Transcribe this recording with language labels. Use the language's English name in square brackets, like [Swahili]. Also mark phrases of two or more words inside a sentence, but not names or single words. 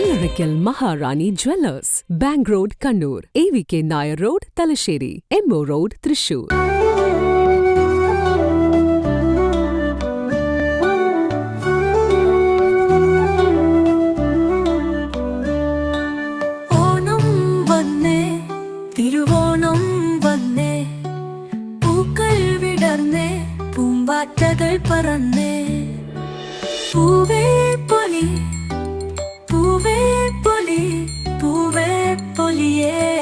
[English] Oracle Maharani Jewellers, Bank Road, Kannur, AVK Nair Road, Talasheri, MO Road, Thrissur. [Malayalam] ഓണം വന്നേ തിരുവോണം വന്നേ പൂക്കൾ വിടർന്നേ പൂമ്പാറ്റകൾ പറന്നേ പൂവേ പൊലി പൂവേ പൊലി പൂവേ പൊലിയേ